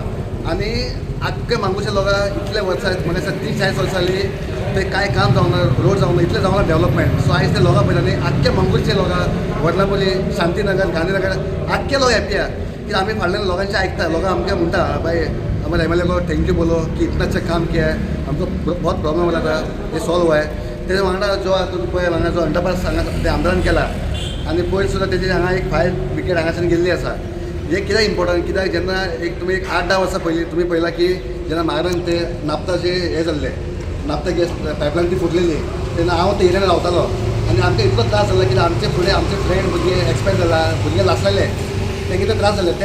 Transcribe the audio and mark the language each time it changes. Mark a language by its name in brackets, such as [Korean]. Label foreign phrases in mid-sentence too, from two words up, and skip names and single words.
[Konkani] आनी आख्खे मंगळूरच्या लोकांक इतले वर्सां म्हणजे 30-40 वर्सां जालीं ते कांय काम जावंक ना, रोड जावंक ना, इतलें जावंक ना डेव्हलपमेंट. सो आयज ते लोकां पळयता न्ही, आख्खे मंगळूरचे लोकां, वर्नापल्ली, शांतीनगर, गांधीनगर आख्खे लोक हॅप्पी आहा की आमी फाटल्यान लोकांचे आयकता. लोकां आमकां म्हणटा [Hindi] बाय हमारे MLA को थँक्यू बोलो की इतना अच्छा काम किया है, हमको बहुत प्रॉब्लम होला था, ते सॉल्व हुआ है. [Konkani] तेजे वांगडा जो तुमी पळय हांगा जो अंडरपास हांगा ते आमदारान केला आनी पयर सुद्दां तेजे हांगा एक फायर ब्रिगेड हांगाच्यान गेल्ली आसा. हे कित्याक इम्पॉर्टंट, कित्याक जेन्ना तुमी 8-10 वर्सां पयलीं तुमी पळयलां की जेन्ना म्हारान ते नापताचे हे जाल्ले, नापता गॅस पायपलायन ती फुटलेली, तेन्ना हांव ते एरियान रावतालो आनी आमकां इतलो त्रास जालो की आमचे फुडें आमचे फ्रेंड भुरगे एक्सपायर जाला, भुरगे लासलेले, तेंगे कितें त्रास जाले.